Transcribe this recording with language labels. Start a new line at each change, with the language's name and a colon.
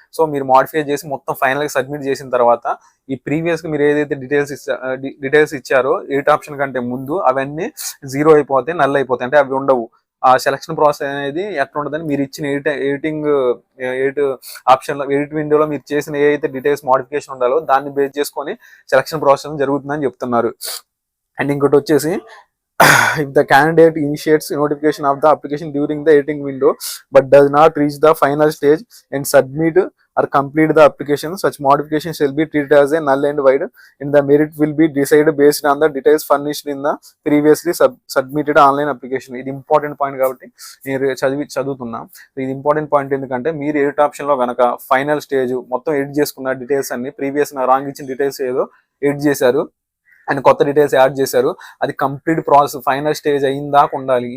Telugu: So మీరు modify చేసి మొత్తం ఫైనల్ గా సబ్మిట్ చేసిన తర్వాత ఈ ప్రీవియస్ గా మీరు ఏదైతే డీటెయిల్స్ ఇచ్చారో ఎయిట్ ఆప్షన్ కంటే ముందు అవన్నీ 0 అయిపోతాయి, నల్ అయిపోతాయి. అంటే అవి ఉండవు. ఆ సెలక్షన్ ప్రాసెస్ అనేది ఎట్లా ఉంటుందని మీరు ఇచ్చిన ఎయిట్ ఆప్షన్ లో, ఎయిట్ విండోలో మీరు చేసిన ఏదైతే డీటెయిల్స్ మోడిఫికేషన్ ఉండాలో దాన్ని బేస్ చేసుకొని సెలక్షన్ ప్రాసెస్ జరుగుతుందని చెప్తున్నారు. అండ్ ఇంకోటి వచ్చేసి
English: if the candidate initiates notification of the application during the editing window but does not reach the final stage and submit or complete the application, such modification shall be treated as a null and void and the merit will be decided based on the details furnished in the previously submitted online application.
Telugu: ఇది important point కాబట్టి నేను చదువుతున్నా. ఇది important point ఎందుకంటే మీరు edit option లో కనుక final stage మొత్తం ఎడిట్ చేసుకున్న డీటెయిల్స్ అన్ని ప్రీవియస్ రాంగ్ ఇచ్చిన డీటెయిల్స్ ఏదో ఎడిట్ చేశారు అండ్ కొత్త డీటెయిల్స్ యాడ్ చేశారు, అది కంప్లీట్ ప్రాసెస్ ఫైనల్ స్టేజ్ అయిందాక ఉండాలి.